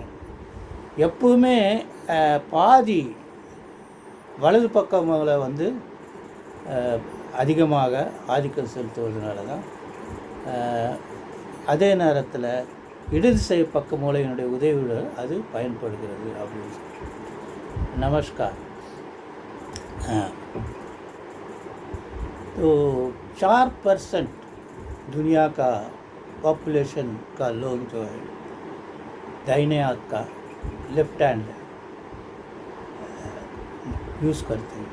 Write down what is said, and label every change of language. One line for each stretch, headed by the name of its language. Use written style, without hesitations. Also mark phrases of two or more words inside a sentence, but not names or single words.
Tamil: எப்பவுமே பாதி வலது பக்கங்களை அதிகமாக ஆதிக்கம் செலுத்துவதனால தான் அதே நேரத்தில் இடது பக்க மூளையினுடைய உதவியுடன் அது பயன்படுகிறது அப்படின்னு.
Hindi: नमस्कार. तो 4% दुनिया का पॉपुलेशन का लोग जो है दाहिने हाथ का
English: left hand use
Hindi: करते हैं.